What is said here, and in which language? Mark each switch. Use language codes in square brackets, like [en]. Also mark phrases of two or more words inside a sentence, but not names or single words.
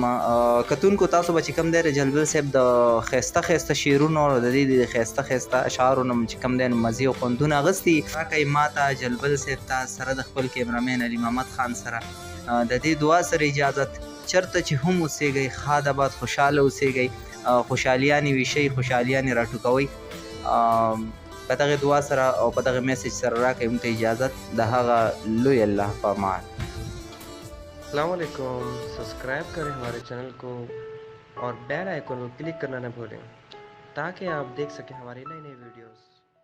[ps] کتونکو تاسو به چې کوم دی جلبل صاحب د ښایسته ښایسته شعرونو او د دې د ښایسته ښایسته اشعارو نه چې کوم دی مزې او خوندونه اخیستي راکئ ما ته جلبل صاحب ته سره د خپل کیمرامین علي محمد خان سره د دې دعا سره اجازت چرته چې هم اوسېږئ ښاد آباد خوشحاله اوسېږئ، خوشحالیانې ویشئ خوشحالیانې راټوکوئ. په دغه دعا سره او په دغه میسج سره راکئ موږ ته اجازت د هغه لوی الله په امان. [ar] السلام علیکم، [ur] سبسکرائب کریں ہمارے چینل کو اور [en] bell icon [ur] کو کلک کرنا نہ بھولیں تاکہ آپ دیکھ سکیں ہماری نئی نئی ویڈیوز.